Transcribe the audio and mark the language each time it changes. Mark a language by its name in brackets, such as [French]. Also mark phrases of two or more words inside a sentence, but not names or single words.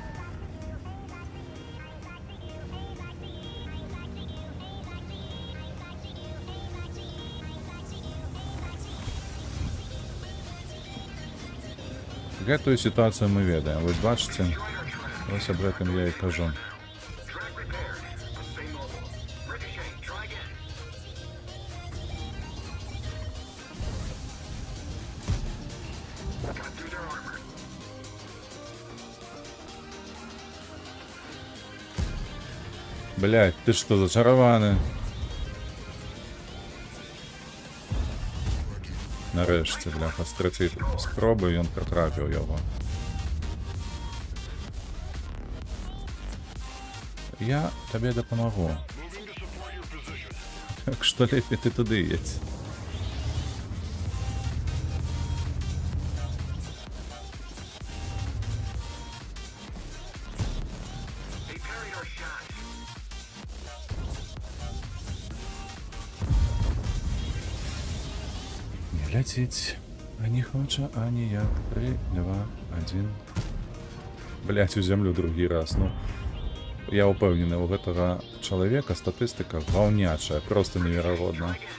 [Belarusian] Гэтую сітуацыю мы ведаем. Вось бачыце, вось аб гэтым я і кажу. [English] Track repaired. Stay mobile. Ricochet, try again. Got through their armor. [Belarusian] Блядь, ты што, зачараваны? Нарэшце, бляха, з трэцяй спробы ён пратрапіў яго. Я табе дапамагу. Так што лепей ты туды едзь. [English] They parried our shot. [Belarusian] Не ляціць, а не хоча, а ніяк. 3, 2, 1. Блять, у зямлю другі раз, ну. Я ўпэўнены, у гэтага чалавека статыстыка ваўнячая, просто неверагодна.